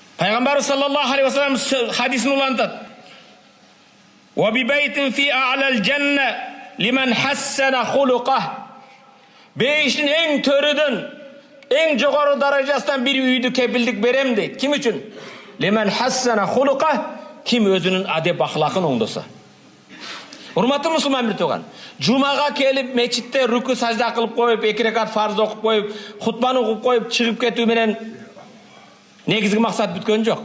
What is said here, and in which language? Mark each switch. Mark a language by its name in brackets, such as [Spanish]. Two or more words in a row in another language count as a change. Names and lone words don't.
[Kazakh] Пайғамбар [Arabic] صلى الله عليه وسلم [Kazakh] хадисін улантады. [Arabic] وببيت في أعلى الجنة لمن حسن خلقه. [Kazakh] Бейіштің ең төріден, ең жоғары даражасынан бір үйді кепілдік берем дейді. Кім үшін? [Arabic] لمن حسن خلقه, [Kazakh] кім өзінің адеп ақлақын оңдаса. Урматты мұсылман бір туған. Жұмаға келіп, мечітте рүкі сажда қылып қойып, 2 рекат фарз оқып қойып, хутбаны оқып қойып, шығып кету менен негізгі мақсат бүткөн жоқ.